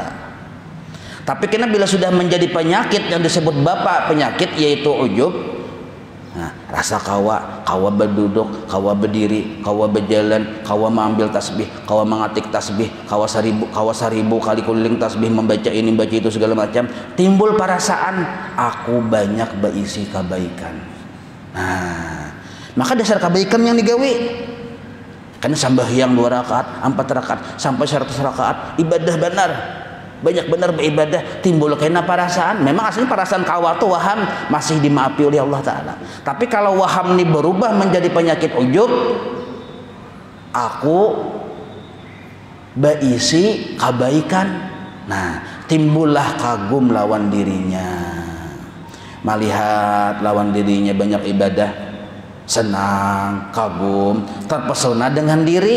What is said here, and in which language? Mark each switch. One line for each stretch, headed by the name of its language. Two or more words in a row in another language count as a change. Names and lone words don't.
Banjar: Tapi karena bila sudah menjadi penyakit yang disebut bapak penyakit, yaitu ujub, nah, rasa kawa berduduk, kawa berdiri, kawa berjalan, kawa mengambil tasbih, kawa mengatik tasbih, kawa seribu kali keliling tasbih, membaca ini baca itu segala macam, timbul perasaan aku banyak berisi kebaikan. Nah, maka dasar kebaikan yang digawi Karena sembahyang 2 rakaat, 4 rakaat, sampai 100 rakaat, ibadah benar. Banyak benar beribadah, timbul kena perasaan. Memang aslinya perasaan kawa tuh waham, masih dimaafi oleh Allah Ta'ala.
Indonesian: Tapi kalau waham ini berubah menjadi penyakit ujub, aku berisi kebaikan.
Banjar: Nah, timbullah kagum lawan dirinya. Melihat lawan dirinya banyak ibadah, senang, kagum, terpesona dengan diri.